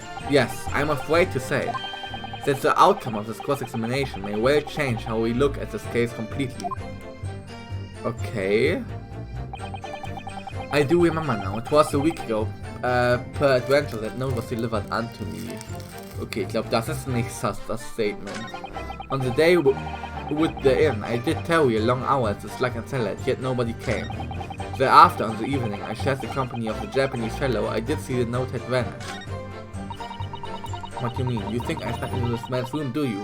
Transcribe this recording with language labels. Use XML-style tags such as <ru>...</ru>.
<en>Yes, I'm afraid to say that the outcome of this cross-examination may well change how we look at this case completely. Okay. I do remember now, it was a week ago, per adventure that note was delivered unto me.</en> <de>Okay, ich glaube, das ist nicht sus, das Statement.</de> <en>On the day with the inn, I did tarry a long hour at the Slack and Cellar, yet nobody came. Thereafter, on the evening, I shared the company of the Japanese fellow. I did see the note had vanished. What do you mean? You think I snuck into this man's room, do you?</en>